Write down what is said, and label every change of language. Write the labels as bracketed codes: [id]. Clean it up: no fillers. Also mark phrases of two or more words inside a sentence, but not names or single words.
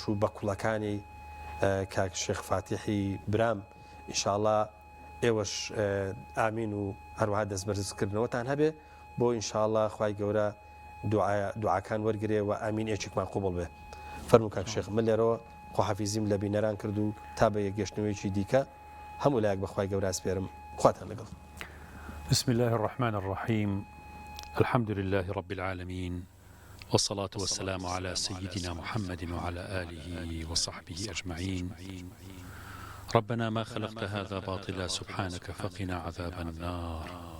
[ckb] و بە کوڵەکانی کاک شێخ فاتیحی برام ئینشاءڵڵا ئێوەش ئامین و هەروەها دەستبەرزکردنەوەتان هەبێ بۆ ئینشاءڵڵا خوای گەورە دوعاکان وەرگێ و ئامین ئێچێکمان قوبڵ بێ فەرموو کاک شێخ من لێرەوە خۆحەفیزیم لە بینەران کرد و تا بە یەکگەشتنەوەیکی دیکە هەموو لایەک بەخوای گەورە سپێرم خواتان لەگەڵ [ar] بسم الله الرحمن الرحيم الحمد لله رب العالمين والصلاة والسلام على سيدنا محمد وعلى آله وصحبه أجمعين ربنا ما خلقت هذا باطلا سبحانك فقنا عذاب النار